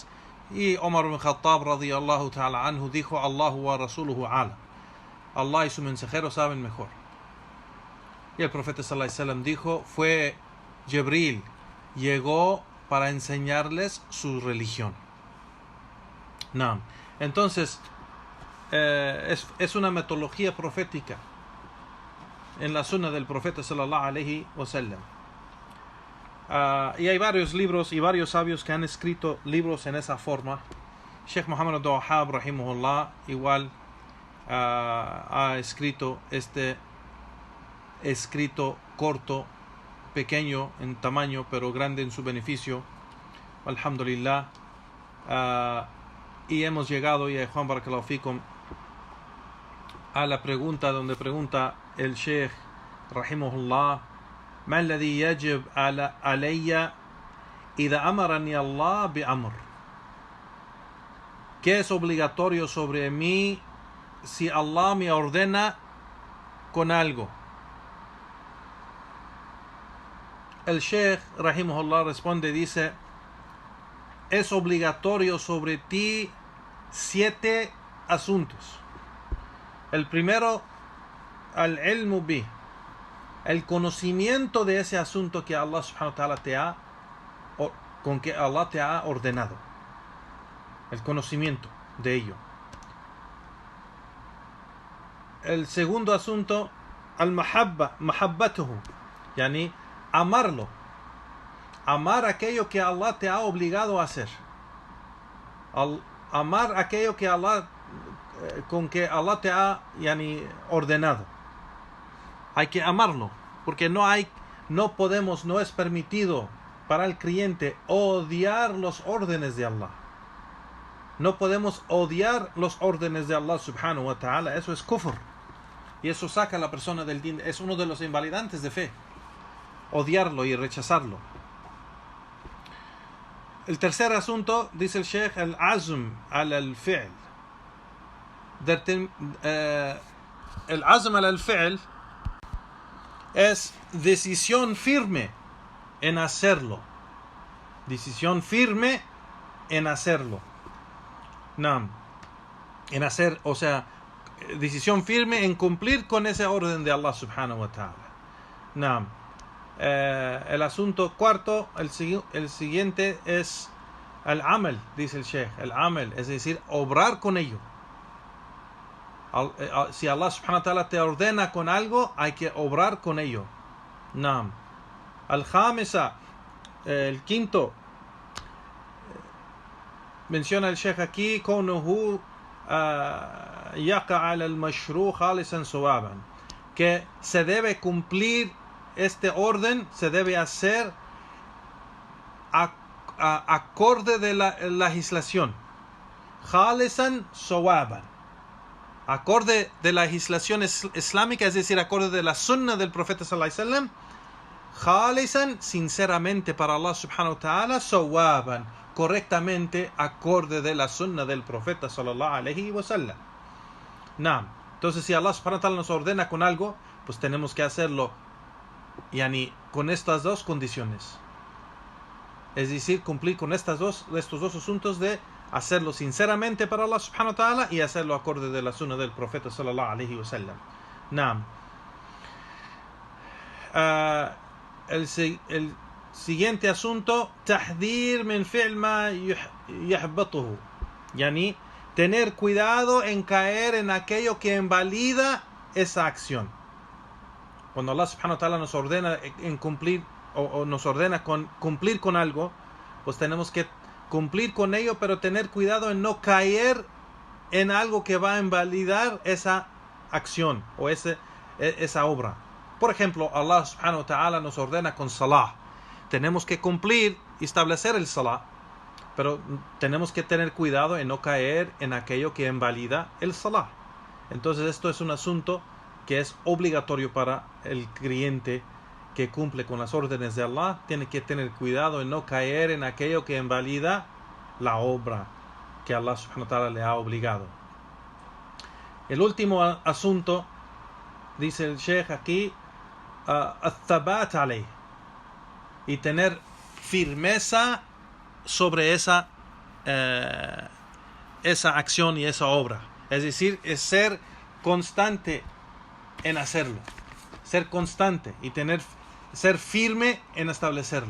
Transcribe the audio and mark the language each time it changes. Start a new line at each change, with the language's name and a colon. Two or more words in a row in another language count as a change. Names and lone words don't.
Spanish: Y Omar bin Khattab
Arabic: رضي الله تعالى عنه
Spanish: dijo:
Arabic: الله ورسوله أعلم,
Spanish: Allah y su mensajero saben mejor. Y el profeta
Arabic: صلى الله عليه وسلم
Spanish: dijo: fue Jibril, llegó para enseñarles su religión. No. Entonces es una metodología profética en la sunna del profeta
Arabic: صلى الله عليه وسلم.
Spanish: Y hay varios libros y varios sabios que han escrito libros en esa forma. Sheikh Muhammad Abdul Wahhab rahimahullah igual ha escrito este escrito corto, pequeño en tamaño, pero grande en su beneficio. Alhamdulillah. Y hemos llegado, ya Juan
Arabic: بارك الله فيكم,
Spanish: a la pregunta donde pregunta el Sheikh rahimahullah:
Arabic: ما الذي يجب علي إذا أمرني الله بأمر?
Spanish: ¿Qué es obligatorio sobre mí si Allah me ordena con algo? El Sheikh rahimahullah responde, dice: es obligatorio sobre ti 7 asuntos. El primero,
Arabic: العلم به,
Spanish: el conocimiento de ese asunto que Allah
Arabic: سبحانه وتعالى
Spanish: con que Allah te ha ordenado. El conocimiento de ello. El segundo asunto,
Arabic: المحبة محبته يعني
Spanish: amarlo. Amar aquello que Allah te ha obligado a hacer. Amar aquello que con que Allah te ha ordenado. Hay que amarlo, porque no es permitido para el creyente odiar los órdenes de Allah. No podemos odiar los órdenes de Allah
Arabic: سبحانه وتعالى.
Spanish: Eso es kufr. Y eso saca a la persona del din. Es uno de los invalidantes de fe. Odiarlo y rechazarlo. El tercer asunto, dice el Sheikh, el
Arabic: عزم الفعل.
Spanish: El
Arabic: عزم الفعل
Spanish: es decisión firme en hacerlo. Decisión firme en hacerlo. Nam. En hacer, o sea, decisión firme en cumplir con ese orden de Allah
Arabic: سبحانه وتعالى.
Spanish: Nam. El asunto cuarto, el siguiente es el amal, dice el Sheikh, el amal, es decir, obrar con ello. Si Allah
Arabic: سبحانه وتعالى
Spanish: te ordena con algo, hay que obrar con ello. Nam. Al-Khamisa, el quinto, menciona el Sheikh aquí,
Arabic: كونه يقع على المشروع خالصا صوابا,
Spanish: que se debe cumplir este orden, se debe hacer acorde de la legislación.
Arabic: خالصاً صواباً.
Spanish: Acorde de la legislación islámica, es decir, acorde de la sunna del profeta
Arabic: صلى الله عليه وسلم.
Spanish: Khalisan, sinceramente para Allah
Arabic: سبحانه وتعالى,
Spanish: sawaban, correctamente acorde de la sunna del profeta
Arabic: صلى الله عليه وسلم.
Spanish: Naam. Entonces, si Allah
Arabic: سبحانه وتعالى
Spanish: nos ordena con algo, pues tenemos que hacerlo con estas dos condiciones. Es decir, cumplir con estos dos asuntos de hacerlo sinceramente para Allah
Arabic: سبحانه وتعالى
Spanish: y hacerlo acorde de la sunna del profeta
Arabic: صلى الله عليه وسلم.
Spanish: Naam. El siguiente asunto,
Arabic: التحذير من فعل ما يحبطه,
Spanish: tener cuidado en caer en aquello que invalida esa acción. Cuando Allah
Arabic: سبحانه وتعالى
Spanish: nos ordena en cumplir o nos ordena cumplir con algo, pues tenemos que cumplir con ello, pero tener cuidado en no caer en algo que va a invalidar esa acción o esa obra. Por ejemplo, Allah
Arabic: سبحانه وتعالى
Spanish: nos ordena con salah. Tenemos que cumplir y establecer el salah, pero tenemos que tener cuidado en no caer en aquello que invalida el salah. Entonces esto es un asunto que es obligatorio para el creyente que cumple con las órdenes de Allah. Tiene que tener cuidado en no caer en aquello que invalida la obra que Allah
Arabic: سبحانه وتعالى
Spanish: le ha obligado. El último asunto, dice el Sheikh aquí,
Arabic: الثبات عليه,
Spanish: y tener firmeza sobre esa acción y esa obra. Es decir, es ser constante en hacerlo, ser constante y ser firme en establecerlo.